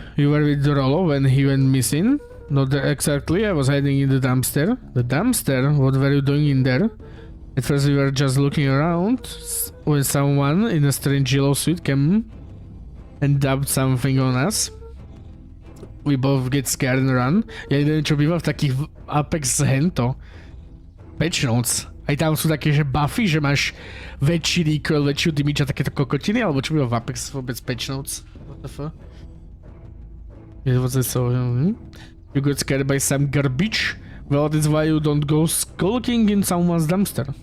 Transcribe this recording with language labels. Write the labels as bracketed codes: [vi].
[en] You were with Rollo when he went missing? Not exactly, I was hiding in the dumpster. The dumpster? What were you doing in there? At first we were just looking around when someone in a strange yellow suit came and dubbed something on us. We both get scared and run. [sk] Ja neviem, čo býva v takých Apex hento. Patch notes. Aj tam sú také, že buffy, že máš väčší recoil, väčšiu damage a takéto kokotiny, alebo čo býva v Apex vôbec patch notes? [en] What the fuck? It was so... You got scared by some garbage? Well, that's why you don't go skulking in someone's dumpster.